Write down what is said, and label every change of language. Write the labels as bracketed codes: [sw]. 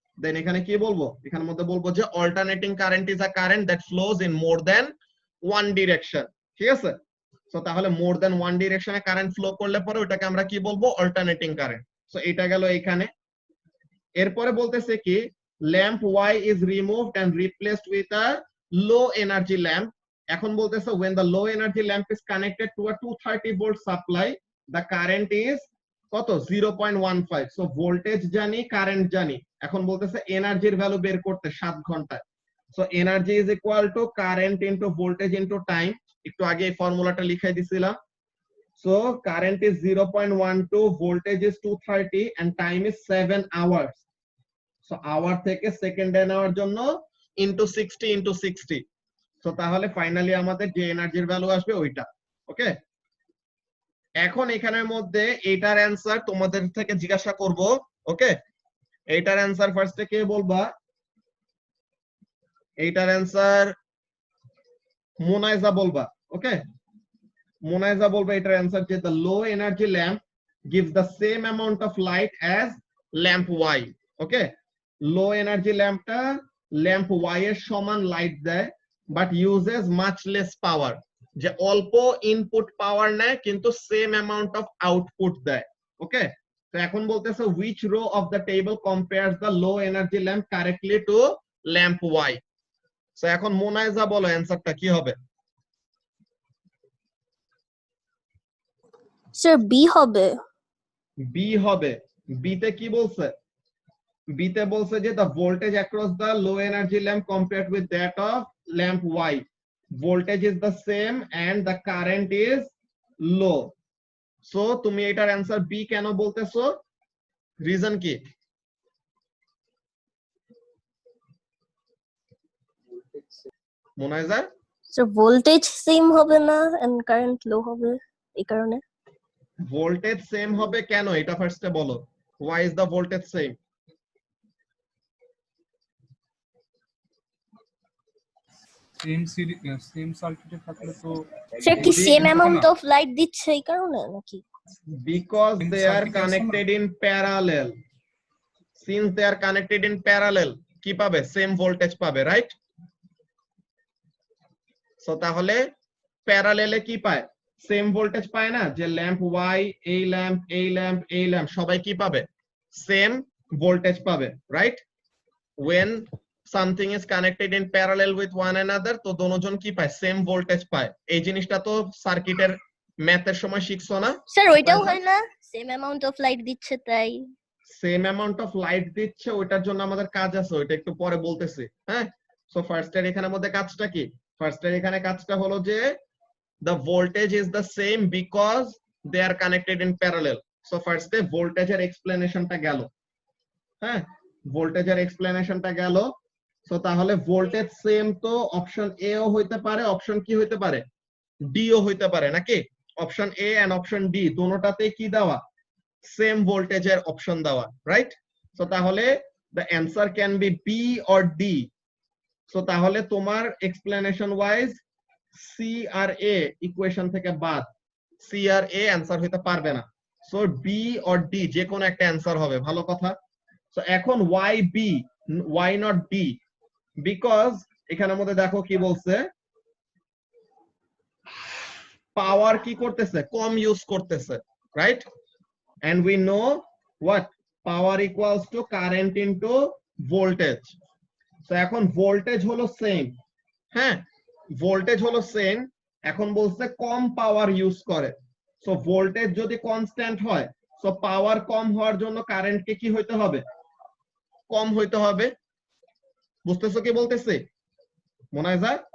[en] then [bn] এখানে কি বলবো, এখানের মধ্যে বলবো যে [en] Alternating current is a current that flows in more than one direction. [bn] ঠিক আছে, সো তাহলে more than one ডিরেকশনে current flow করলে পরে ওটাকে আমরা কি বলবো, অল্টারনেটিং কারেন্ট। সো এটা গেল এইখানে। এরপরে বলতেছে কি, [en] Lamp Y is removed and replaced with a low energy lamp. এখন বলতেছে when the low energy lamp is connected to a 230 volt supply, the current is কত, 0.15। [bn] সো ভোল্টেজ জানি, কারেন্ট জানি, এখন বলতেছে এনার্জির ভ্যালু বের করতে 7 ঘন্টায়। [en] So energy is equal to current into voltage into time. [bn] একটু আগে এই ফর্মুলাটা লিখাই দিছিলাম। [en] So current is 0.12, voltage is 230 and time is 7 hours. [bn] So our থেকে সেকেন্ডে নেওয়ার জন্য ইনটু 60 সো তাহলে ফাইনালি আমাদের যে এনার্জির ভ্যালু আসবে ওইটা। ওকে, এখন এখানের মধ্যে এইটার অ্যানসার তোমাদের থেকে জিজ্ঞাসা করব। ওকে, এইটার অ্যানসার ফার্স্টে কে বলবা, এইটার অ্যানসার মোনাইজা বলবা। [en] okay, [bn] মোনাইজা বলবা এটার অ্যানসার যে [en] the low energy lamp gives the same amount of light as lamp Y. [bn] Okay, low energy ল্যাম্পটা lamp Y এর সমান লাইট দেয় [en] but uses much less power, [bn] যে অল্প ইনপুট পাওয়ার নেয় কিন্তু সেম অ্যামাউন্ট অফ আউটপুট দেয়। [en] Okay, তো এখন বলতেছে which row of the table compares the low energy lamp correctly to lamp Y. So [bn] এখন মোনাইজা বলো অ্যানসারটা কি হবে। স্যার বি হবে। বি হবে। বি তে কি বলছে? বি তে বলছে যে [en] the voltage across the low energy lamp compared with that of lamp Y, voltage is the same and the current is low. [bn] So তুমি এটার অ্যান্সার বি কেন বলতেছো? রিজন কি? মোনাইজা, স্যার ভোল্টেজ সেম হবে না এন্ড কারেন্ট লো হবে এই কারণে। ভোল্টেজ সেম হবে কেন এটা ফার্স্টে বলো। [en] Why is the voltage same? [bn] Same সার্কিটে থাকলে তো স্যার কি যদি- সেম অ্যামাউন্ট অফ লাইট দিচ্ছে এই কারণে নাকি? [en] Because [bn] কিন্তু [en] they are [bn] circuit আছে না? [en] connected in parallel. Since they are connected in parallel, [bn] কি পাবে? সেম ভোল্টেজ পাবে, রাইট? সো তাহলে প্যারালেলে কি পায়? সেম ভোল্টেজ পায় না? যে ল্যাম্প ওয়াই, এই ল্যাম্প, এই ল্যাম্প, এই ল্যাম্প সবাই কি পাবে? সেম ভোল্টেজ পাবে, right? [en] When something is connected in parallel with one another, [bn] তো দোনোজন কি পায়? সেম ভোল্টেজ পায়। এই জিনিসটা তো সার্কিটের ম্যাথের সময় শিখছো না? স্যার ওইটাও হয় না, সেম অ্যামাউন্ট অফ লাইট দিচ্ছে তাই। সেম অ্যামাউন্ট অফ লাইট দিচ্ছে, ওইটার জন্য আমাদের কাজ আছে, ওইটা একটু পরে বলতেছি। হ্যাঁ, সো ফার্স্ট এর এখানে মধ্যে কাজটা কি? ফার্স্ট এর এখানে কাজটা হলো যে [en] the voltage is the same because they are connected in parallel. [bn] So first এ ভোল্টেজের এক্সপ্লেনেশনটা গেল। হ্যাঁ, ভোল্টেজের এক্সপ্লেনেশনটা গেল। সো তাহলে ভোল্টেজ সেম তো অপশন এ ও হইতে পারে, অপশন কি হইতে পারে? ডি ও হইতে পারে নাকি? Option A and option D দোনোটাতেই কি দেওয়া? সেম ভোল্টেজের অপশন দেওয়া, রাইট? [en] So তাহলে the answer can be B or D. [bn] So তাহলে তোমার এক্সপ্লেনেশন ওয়াইজ সি আর এ ইকুয়েশন থেকে বাদ, সি আর এ অ্যান্সার হইতে পারবে না। সো বি অর ডি যে কোনো একটা অ্যান্সার হবে, ভালো কথা। সো এখন [en] Why B, why not D? [bn] Because এখানের মধ্যে দেখো কি বলছে, পাওয়ার কি করতেছে? কম ইউজ করতেছে, right? [en] And we know what power equals to current into voltage. [bn] So এখন ভোল্টেজ হলো সেম। হ্যাঁ, ভোল্টেজ হলো সেম, এখন বলছে কম পাওয়ার ইউজ করে। সো ভোল্টেজ যদি কনস্ট্যান্ট হয়, সো পাওয়ার কম হওয়ার জন্য কারেন্টকে কি হইতে হবে? কম হইতে হবে। বুঝতেছো কি বলতেছে মোনাইজা?